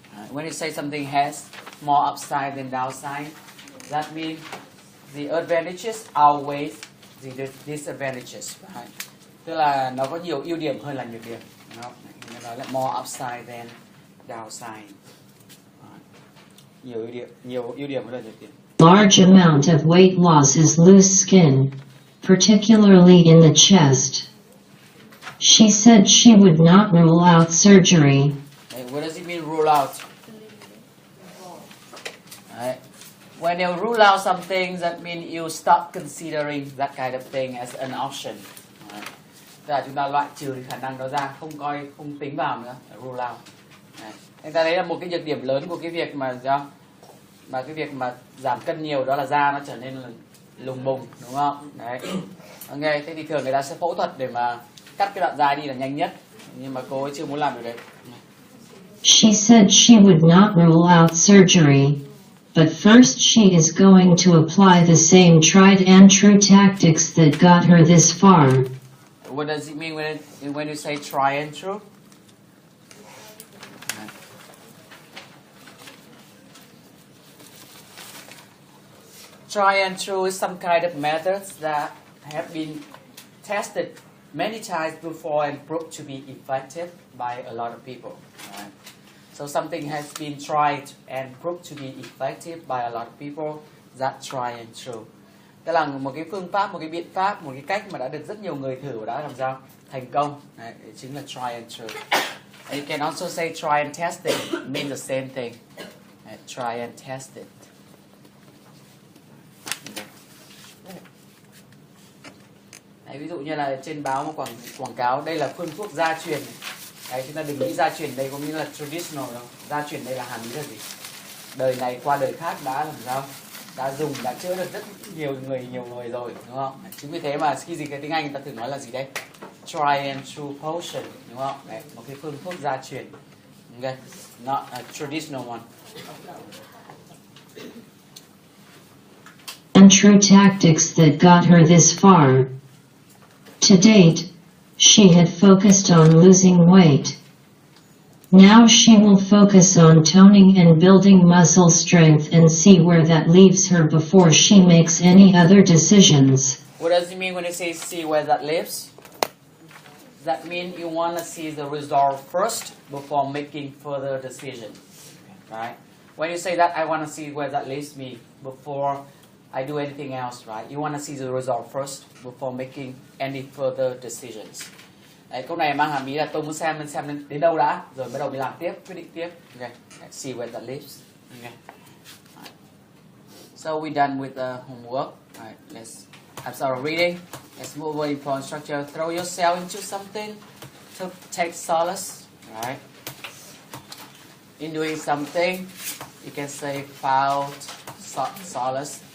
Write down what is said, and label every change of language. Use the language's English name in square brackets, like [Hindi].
[English] When you say something has more upside than downside, that means the advantages outweigh the disadvantages. Right? [Vietnamese] Tức là nó có nhiều ưu điểm hơn là nhược điểm. Nó nói là [English] more upside than downside. [Vietnamese] Nhiều ưu điểm hơn là nhược điểm. [English] Large amount of weight loss is loose skin, particularly in the chest. She said she would not rule out surgery. What does it mean, rule out? Right. When you rule out something, that means you stop considering that kind of thing as an option. Right. [Vietnamese] Tức là chúng ta loại trừ khả năng đó ra, không tính vào nữa, [English] rule out. Right. [Vietnamese] Chúng ta thấy là một cái nhược điểm lớn của cái việc mà cái việc mà giảm cân nhiều đó là da nó trở nên là lùng bùng, đúng không? Đấy. Ok, thế thì thường người ta sẽ phẫu thuật để mà cắt cái đoạn da đi là nhanh nhất, nhưng mà cô ấy chưa muốn làm được đấy. [English] She said she would not rule out surgery, but first she is going to apply the same tried and true tactics that got her this far. What does it mean when you say try and true? Try and true is some kind of methods that have been tested many times before and proved to be effective by a lot of people. Right? So something has been tried and proved to be effective by a lot of people. That try and true. [Vietnamese] Tức là một cái phương pháp, một cái biện pháp, một cái cách mà đã được rất nhiều người thử và đã làm sao thành công. Đấy, chính là [English] try and true. And you can also say try and test it. It means the same thing. Try and test it. [Vietnamese] Đấy, ví dụ như là trên báo một quảng cáo đây là phương thuốc gia truyền. Đấy, chúng ta đừng nghĩ gia truyền đây có nghĩa là traditional đâu. Gia truyền đây là hàm ý là gì? Đời này qua đời khác đã làm sao? Đã dùng, đã chữa được rất nhiều người rồi, đúng không? Chính vì thế mà khi gì cái tiếng Anh người ta thường nói là gì đây? [English] Try and true potion, [Vietnamese] đúng không? Đấy, một cái phương thuốc gia truyền. [English] Okay, not a traditional one. And true tactics that got her this far. To date, she had focused on losing weight. Now she will focus on toning and building muscle strength and see where that leaves her before she makes any other decisions. What does it mean when you say see where that leaves? That means you want to see the result first before making further decisions. Right? When you say that, I want to see where that leaves me before I do anything else, right? You want to see the result first before making any further decisions. [Vietnamese] Đấy, câu này mang hàm ý là tôi muốn xem đến đâu đã, rồi bắt đầu mới làm tiếp, quyết định tiếp. [English] Okay, let's see where that leads. Okay. Right. So we're done with the homework. Right, I'm sorry, reading. Let's move on for structure. Throw yourself into something to take solace. Right. In doing something, you can say found solace.